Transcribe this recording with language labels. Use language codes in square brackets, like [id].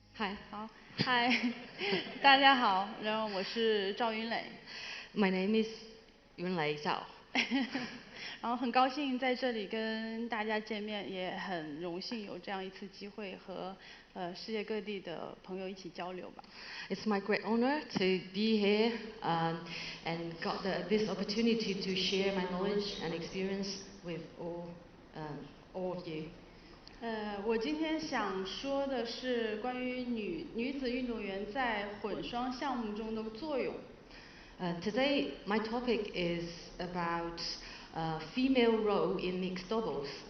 [zh] Hi， 好 ，Hi， 大家好，然后我是赵云磊。 [en] My name is Yunlei Zhao。 [zh] 然后很高兴在这里跟大家见面，也很荣幸有这样一次机会和世界各地的朋友一起交流吧。 [en] It's my great honor to be here and got this opportunity to share my knowledge and experience with all of you. [zh] 我今天想说的是关于女子运动员在混双项目中的作用。 [en] Today my topic is about female role in mixed doubles.